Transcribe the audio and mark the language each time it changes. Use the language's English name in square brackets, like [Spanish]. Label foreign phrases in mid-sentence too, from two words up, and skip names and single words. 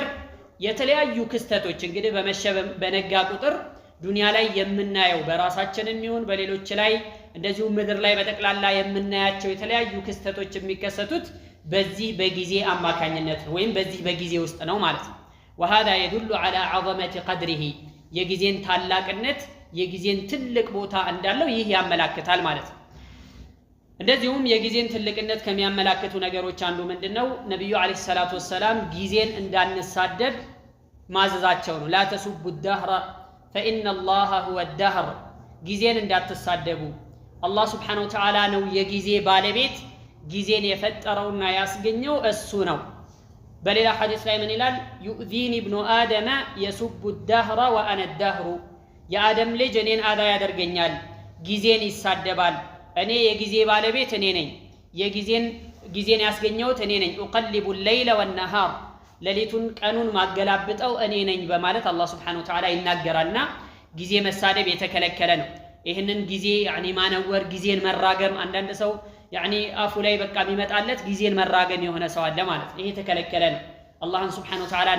[Amharic] የተለያዩ ክስተቶች እንግዲህ በነጋ ቁጥር ዱንያ ላይ የምናየው በራሳችንም ይሁን በሌሎች ላይ እንደዚሁ ምድር ላይ በጠቅላላ የምናያቸው የተለያዩ ክስተቶች የሚከሰቱት በዚህ በጊዜ አማካኝነት ነው ወይም በዚህ በጊዜ ውስጥ ነው ማለት ነው። [Arabic] وهذا يدل على عظمة قدره [Amharic] የጊዜን ታላቅነት የጊዜን ትልቅ ቦታ እንዳለው ይህ ያመላክታል ማለት ነው። እንደዚሁም የጊዜን ትልቅነት ከሚያመላክቱ ነገሮች አንዱ ምንድነው? ነብዩ [Arabic] عليه الصلاة والسلام [Amharic] ጊዜን እንዳንሳደብ ማዘዛቸው ነው። [Arabic] لا تسبوا الدهر فإن الله هو الدهر [Amharic] ጊዜን እንዳትሳደቡ አላህ [Arabic] سبحانه وتعالى [Amharic] ነው የጊዜ ባለቤት ጊዜን የፈጠረውና ያስገኘው እሱ ነው። በሌላ ሐዲስ ላይ ምን ይላል? [Arabic] يؤذيني ابن آدم يسب الدهر وأنا الدهر [Amharic] የአደም ልጅ እኔን አዳ ያደርገኛል ጊዜን ይሳደባል እኔ የጊዜ ባለቤት እኔ ነኝ ጊዜን ያስገኘሁት እኔ ነኝ [Arabic] أقلب الليل والنهار [Amharic] ሌሊቱን ቀኑን ማገላብጠው እኔ ነኝ በማለት አላህ [Arabic] سبحانه وتعالى [Amharic] ይናገራልና ጊዜ መሳደብ የተከለከለ ነው። ይሄንን ጊዜ ማነወር ጊዜን መራገም አንዳንድ ሰው አፉ ላይ በቃ የሚመጣለት ጊዜን መራገም የሆነ ሰው አለ ማለት ይሄ የተከለከለ ነው። አላህን [Arabic] سبحانه وتعالى [Amharic] እንደ